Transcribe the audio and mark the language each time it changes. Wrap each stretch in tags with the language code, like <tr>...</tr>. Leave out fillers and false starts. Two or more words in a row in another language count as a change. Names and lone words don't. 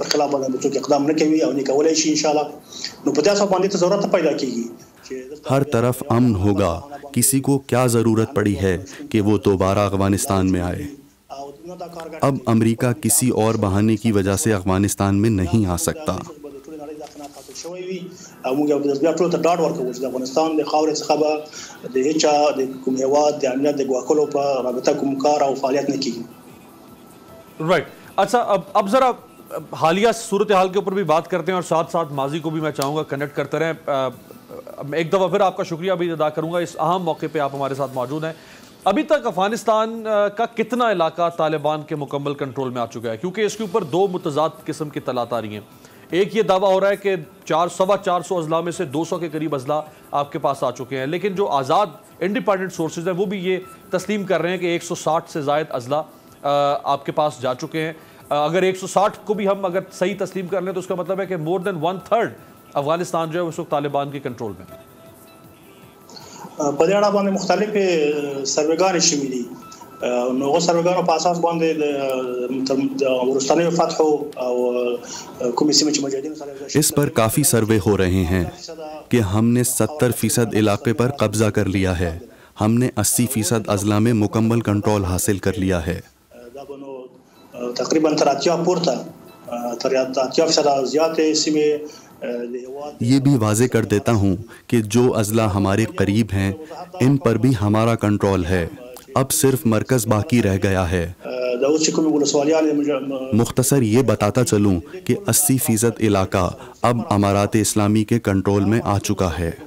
<ur>ہر طرف امن ہوگا. کسی کو کیا ضرورت پڑی ہے کہ وہ دوبارہ افغانستان میں آئے؟ اب امریکہ کسی اور بہانے کی وجہ سے افغانستان میں نہیں آ سکتا.</ur> <ps>موږ یو د بیا ټول ته ډاډ ورکوو چې د افغانستان د خاورې څخه به د هیچا د کوم هیواد د امنیت د ګواښلو په رابطه کوم کار او فعالیت نه کیږي.</ps> <ur>رائٹ. اچھا اب ذرا حالیہ صورتحال کے اوپر بھی بات کرتے ہیں اور ساتھ ساتھ ماضی کو بھی میں چاہوں گا کنیکٹ کرتے رہیں. ایک دفعہ پھر آپ کا شکریہ بھی ادا کروں گا اس اہم موقع پہ آپ ہمارے ساتھ موجود ہیں. ابھی تک افغانستان کا کتنا علاقہ طالبان کے مکمل کنٹرول میں آ چکا ہے؟ کیونکہ اس کے اوپر دو متضاد قسم کی اطلاعات آ رہی ہیں. ایک یہ دعویٰ ہو رہا ہے کہ 400 اضلاع میں سے 200 کے قریب اضلاع آپ کے پاس آ چکے ہیں، لیکن جو آزاد</ur> <en>independent sources</en> <ur>ہیں وہ بھی یہ تسلیم کر رہے ہیں کہ 160 سے زائد اضلاع آپ کے پاس جا چکے ہیں. اگر 160 کو بھی ہم اگر صحیح تسلیم کر لیں تو اس کا مطلب ہے کہ</ur> <en>more than</en> <ur>1/3 افغانستان جو ہے اس وقت طالبان کے کنٹرول میں.</ur> <ps>په دې اړه باندې مختلفې سروېګانې شوي دي، نو هغو سروېګانو په اساس باندې د وروستنیو فتحو او کومې سیمې چې مجاهدینو سره</ps> <ur>اس پر کافی سروے ہو رہے ہیں کہ ہم نے 70% علاقے پر قبضہ کر لیا ہے، ہم نے 80% اضلاع میں مکمل کنٹرول حاصل کر لیا ہے.</ur> <ps>تقریباً تر 80 پورته تر 80% زیاتې سیمې.</ps> <ur>یہ بھی واضح کر دیتا ہوں کہ جو اضلاع ہمارے قریب ہیں ان پر بھی ہمارا کنٹرول ہے، اب صرف مرکز باقی رہ گیا ہے. مختصر یہ بتاتا چلوں کہ 80% علاقہ اب امارات اسلامی کے کنٹرول میں آ چکا ہے.</ur>